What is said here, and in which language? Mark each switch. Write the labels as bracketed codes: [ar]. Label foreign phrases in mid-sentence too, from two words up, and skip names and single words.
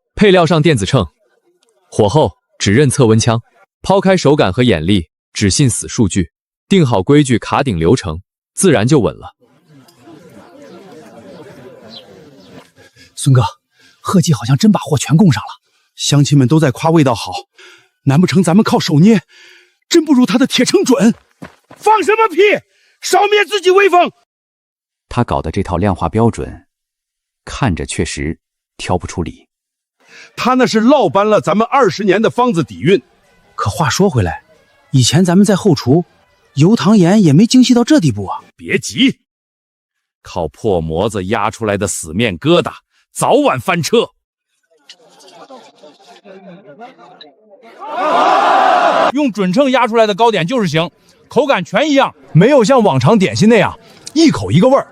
[zh] 配料上電子秤，火候只認測溫槍，拋開手感和眼力，只信死數據，定好規矩卡頂流程，自然就穩了。孫哥，賀記好像真把貨全供上了，鄉親們都在誇味道好，難不成咱們靠手捏，真不如他的鐵秤準？放什麼屁！少滅自己威風！他搞的這套量化標準，看着確實挑不出理。他那是落搬了咱們20年的方子底蘊。可話說回來，以前咱們在後廚，油糖鹽也沒精細到這地步啊。別急，靠破模子壓出來的死面疙瘩，早晚翻車。用準秤壓出來的糕點就是行，口感全一樣，沒有像往常點心那樣一口一個味兒，